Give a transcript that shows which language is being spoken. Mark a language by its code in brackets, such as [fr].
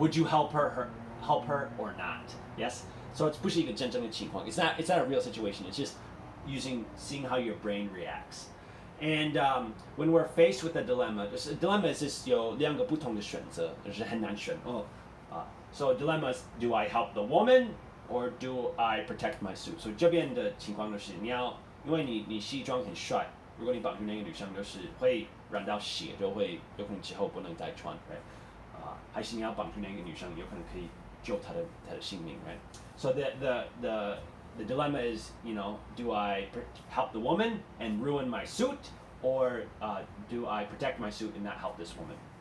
[en] Would you help her or not? Yes. So it's [zh] 不是一个真正的情况 [en] It's not a real situation. It's just seeing how your brain reacts. And when we're faced with a dilemma, a dilemma is [zh] 有两个不同的选择，就是很难选哦。 [en] So dilemma is, do I help the woman or do I protect my suit? [zh] So 这边的情况就是你要，因为你西装很帅，如果你绑住那个女生，就是会染到血，就会有可能之后不能再穿 ，right？还是你要绑住那个女生，有可能可以救她的性命 ，right？ [en] So the dilemma is, you know, do I help the woman and ruin my suit, or do I protect my suit and not help this woman?